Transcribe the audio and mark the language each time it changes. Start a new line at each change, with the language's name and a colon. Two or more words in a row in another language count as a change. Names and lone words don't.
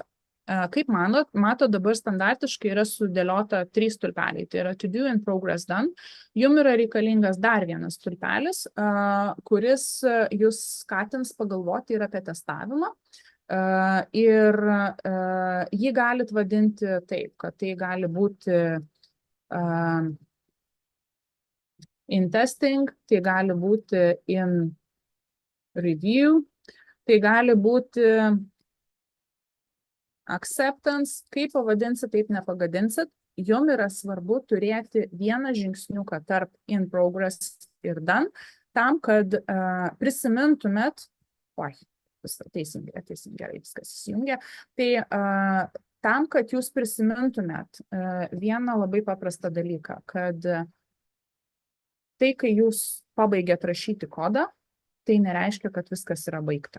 Lithuanian: Kaip mato, dabar standartiškai yra sudėliota 3 stulpeliai. Tai yra
English: To Do, In Progress, Done.
Lithuanian: Jums yra reikalingas dar vienas stulpelis, kuris jūs skatins pagalvoti ir apie testavimą. Ir jį galit vadinti taip, kad tai gali būti
English: in testing,
Lithuanian: tai gali būti
English: in review,
Lithuanian: tai gali būti acceptance, kaip pavadinsit, taip nepagadinsit. Jums yra svarbu turėti vieną žingsniuką tarp
English: in progress
Lithuanian: ir done, tam, kad prisimintumėt, teisingai, viskas įsijungia, tai tam, kad jūs prisimintumėt vieną labai paprastą dalyką, kad tai, kai jūs pabaigėt rašyti kodą, tai nereiškia, kad viskas yra baigta.